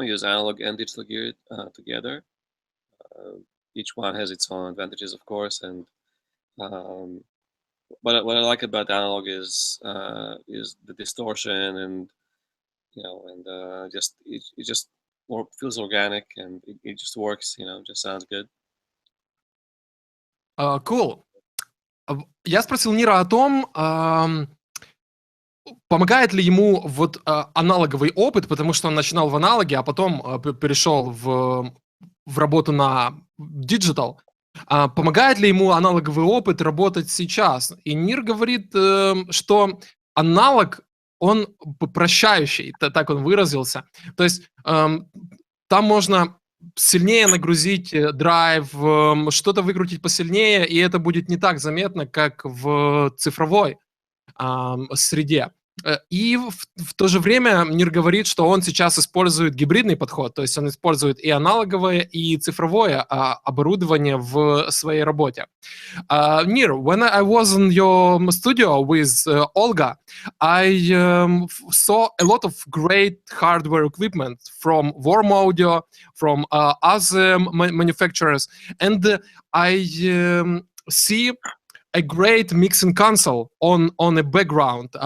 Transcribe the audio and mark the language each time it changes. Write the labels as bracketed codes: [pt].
[en] I use analog and digital gear together. Each one has its own advantages, of course, and what I like about analog is the distortion and just it just more feels organic and it just works. Just sounds good. Cool. [ru] Я спросил Нира о том, помогает ли ему вот аналоговый опыт, потому что он начинал в аналоге, а потом перешел в работу на диджитал. Помогает ли ему аналоговый опыт работать сейчас? И Нир говорит, что аналог, он прощающий, так он выразился. То есть там можно сильнее нагрузить драйв, что-то выкрутить посильнее, и это будет не так заметно, как в цифровой среде. И в то же время Нир говорит, что он сейчас использует гибридный подход, то есть он использует и аналоговое, и цифровое оборудование в своей работе. [en] Nir, when I was in your studio with Olga, I saw a lot of great hardware equipment from Warm Audio, from other manufacturers, and I see a great mixing console on a background.